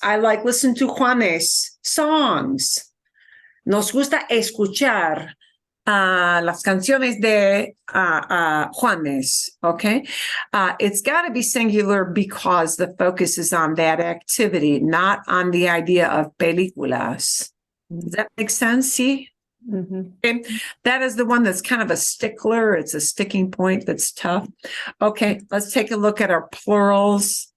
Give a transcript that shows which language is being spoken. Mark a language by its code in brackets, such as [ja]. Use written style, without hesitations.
[en] I like listen to Juanes songs. [es] Nos gusta escuchar las canciones de Juanes, okay? [en] It's got to be singular because the focus is on that activity, not on the idea of películas. Does that make sense? See? Okay. That is the one that's kind of a stickler. It's a sticking point that's tough. Okay, let's take a look at our plurals.